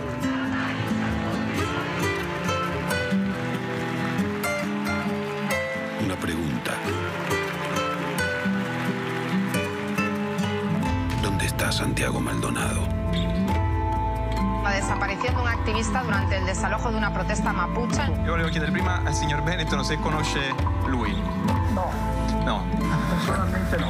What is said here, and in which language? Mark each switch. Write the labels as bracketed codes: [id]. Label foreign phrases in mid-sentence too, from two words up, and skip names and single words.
[es] Una pregunta. ¿Dónde está Santiago Maldonado? La desaparición de un activista durante el desalojo de una protesta mapuche. [it] Io volevo chiedere prima al signor Benetton se conosce lui. [es] No, personalmente no.